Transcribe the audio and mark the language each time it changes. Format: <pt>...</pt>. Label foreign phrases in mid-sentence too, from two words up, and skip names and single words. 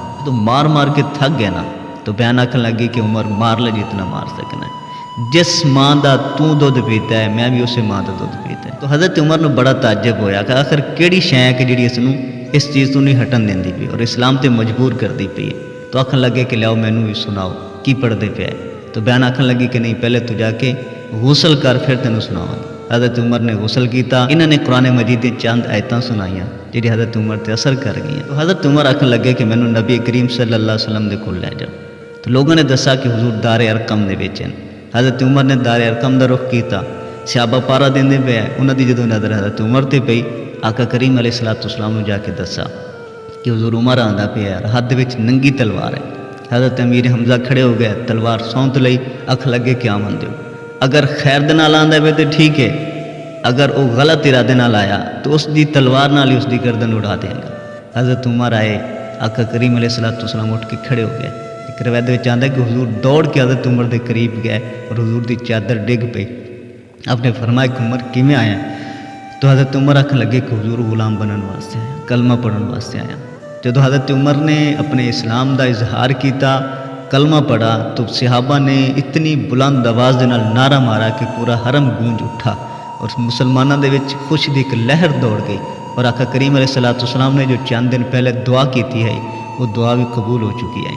<pa>تو مار مار کے تھک گئے نا، تو بہن آکھن لگی کہ عمر مار لے جتنا مار سکنا ہے، جس ماں دا تو دودھ پیتا ہے میں بھی اسے ماں دا دودھ پیتا ہے۔ تو حضرت عمر نو بڑا تعجب ہویا کہ آخر کیڑی شے ہے کہ جڑی اس نو اس چیز تو نہیں ہٹن دیندی پئی اور اسلام تے مجبور کر دی پئی ہے۔ تو آکھن لگے کہ لیاؤ مینوں بھی سناؤ کی پڑھ دے پیا ہے۔ تو بہن آکھن لگی کہ نہیں، پہلے تو جا کے غسل کر پھر تینوں سناواں گی۔ حضرت عمر نے غسل کیتا، انہوں نے قرآن مجید دی چند آیتاں سنائیاں جڑی حضرت عمر تے اثر کر گئیں۔ تو حضرت عمر آکھن لگے کہ مینوں نبی کریم</pa> <ar>صلی اللہ علیہ وسلم</ar> <pa>دے کول لے جاؤ۔ تو لوگوں نے دسا کہ حضور دار ارقم دے وچ ہیں۔ حضرت عمر نے دار ارقم دا رخ کیتا، صحابہ پارا دیندے پئے، انہاں دی جدوں نظر حضرت عمر تے پئی، آقا کریم</pa> <ar>علیہ السلام</ar> <pa>نو جا کے دسا کہ حضور عمر آندا پیا ہے، ہاتھ وچ ننگی تلوار ہے۔ حضرت امیر حمزہ کھڑے ہو گئے، تلوار سونت لئی، اکھ لگے کہ آمن دیو، اگر خیر دے نال آندا پیا تے ٹھیک ہے، اگر وہ غلط ارادے نال آیا تو اس دی تلوار نال ہی اس دی گردن اڑا دیں گا۔ حضرت عمر آئے، آقا کریم</pa> <ar>علیہ السلام</ar> <pa>اٹھ کے کھڑے ہو گئے۔ ایک روایت وچ آندا ہے کہ حضور دوڑ کے حضرت عمر دے قریب گئے اور حضور دی چادر ڈگ پئی۔ آپ نے فرمایا کہ عمر کیویں آیا؟ تو حضرت عمر آکھن لگے کہ حضور غلام بنن واسطے آیا، کلمہ پڑھن واسطے آیا۔ جدو حضرت عمر نے اپنے اسلام دا اظہار کیتا، کلمہ پڑھا، تو صحابہ نے اتنی بلند آواز دے نال نعرہ مارا کہ پورا حرم گونج اٹھا اور مسلمانوں دے وچ خوشی دی ایک لہر دوڑ گئی۔ اور آقا کریم</pa> <ar>علیہ السلام</ar> <pa>نے جو چند دن پہلے دعا کیتی ہے وہ دعا بھی قبول ہو چکی ہے۔</pa>